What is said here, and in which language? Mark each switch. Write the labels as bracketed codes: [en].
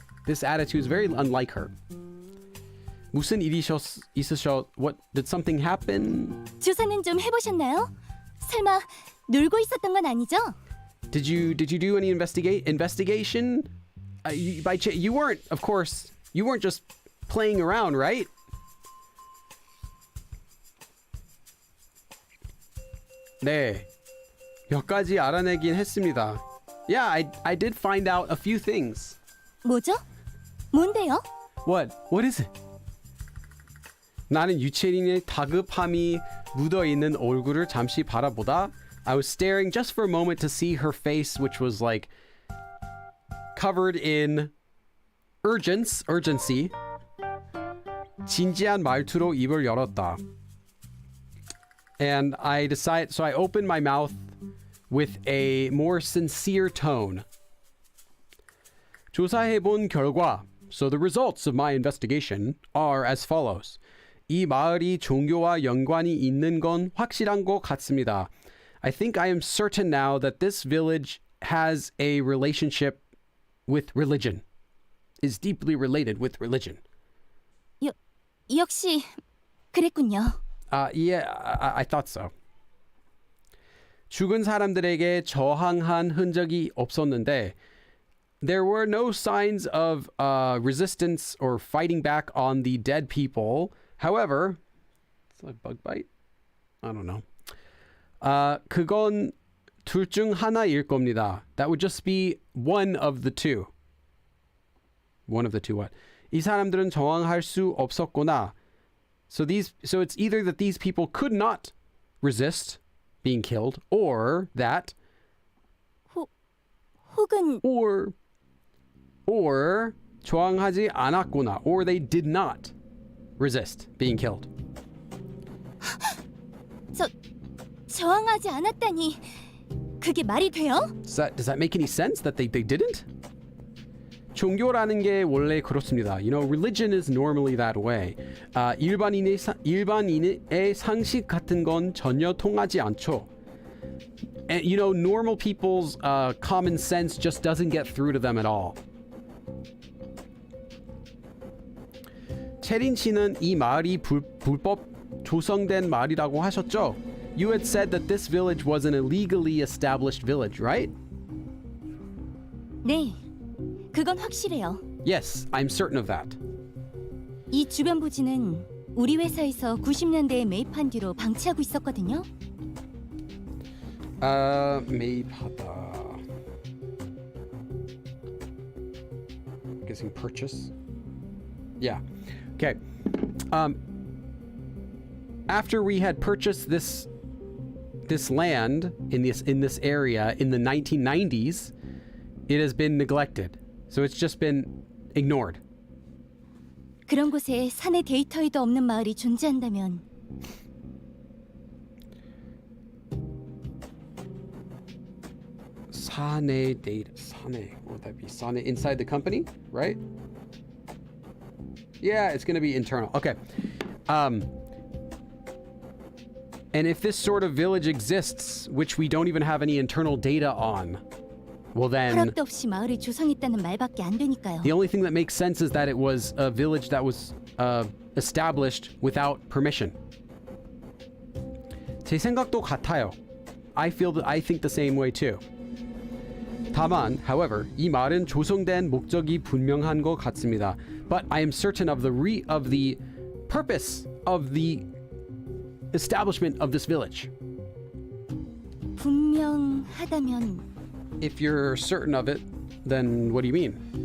[en] This attitude is very unlike her. [ko] 무슨 일이 있으셔? [en] What, did something happen? [ko] 조사는 좀 해보셨나요? 설마 놀고 있었던 건 아니죠? [en] Did you do any investigation? You weren't, of course. You weren't just playing around, right? [ko] 네, 몇 가지 알아내긴 했습니다. [en] Yeah, I did find out a few things. [ko] 뭐죠? 뭔데요? [en] What is it? [ko] 나는 유채린의 다급함이 묻어있는 얼굴을 잠시 바라보다 [en] I was staring just for a moment to see her face, which was like covered in urgency. [ko] 진지한 말투로 입을 열었다. [en] And so I opened my mouth with a more sincere tone. [ko] 조사해본 결과, [en] so the results of my investigation are as follows. [ko] 이 마을이 종교와 연관이 있는 건 확실한 것 같습니다. [en] I think I am certain now that this village has a relationship with religion, is deeply related with religion. [ko] 역시 그랬군요. [en] Yeah, I thought so. [ko] 죽은 사람들에게 저항한 흔적이 없었는데 [en] there were no signs of resistance or fighting back on the dead people. However, it's like bug bite? I don't know. [ko] 그건 둘 중 하나일 겁니다. [en] That would just be one of the two. One of the two what? [ko] 이 사람들은 저항할 수 없었구나. [en] So it's either that these people could not resist being killed, or that, [ko] 혹은 [en] or [ko] 저항하지 않았구나, [en] or they did not resist being killed. [ko] 저항하지 않았다니 그게 말이 돼요? [en] Does that make any sense that they didn't? [ko] 종교라는 게 원래 그렇습니다. [en] You know, religion is normally that way. [ko] 일반인의 상식 같은 건 전혀 통하지 않죠. [en] And you know, normal people's common sense just doesn't get through to them at all. [ko] 채린 씨는 이 마을이 불법 조성된 마을이라고 하셨죠? [en] You had said that this village was an illegally established village, right? [ko] 네, 그건 확실해요. [en] Yes, I'm certain of that. [ko] 이 주변 부지는 우리 회사에서 90년대에 매입한 뒤로 방치하고 있었거든요. 매입하다. [en] Guessing purchase. Yeah. Okay. After we had purchased this land in this area in the 1990s, it has been neglected. So it's just been ignored. [ko] 그런 곳에 사내 데이터에도 없는 마을이 존재한다면 [en] 사내 data. 사내. What would that be? 사내 inside the company, right? Yeah, it's going to be internal. Okay. And if this sort of village exists, which we don't even have any internal data on, well then, [ko] 허락도 없이 마을을 조성했다는 말밖에 안 되니까요. [en] the only thing that makes sense is that it was a village that was established without permission. [ko] 제 생각도 같아요. [en] I think the same way too. [ko] 다만, however, 이 말은 조성된 목적이 분명한 것 같습니다. [en] But I am certain of the purpose of the establishment of this village. [ko] 분명하다면 [en] If you're certain of it, then what do you mean?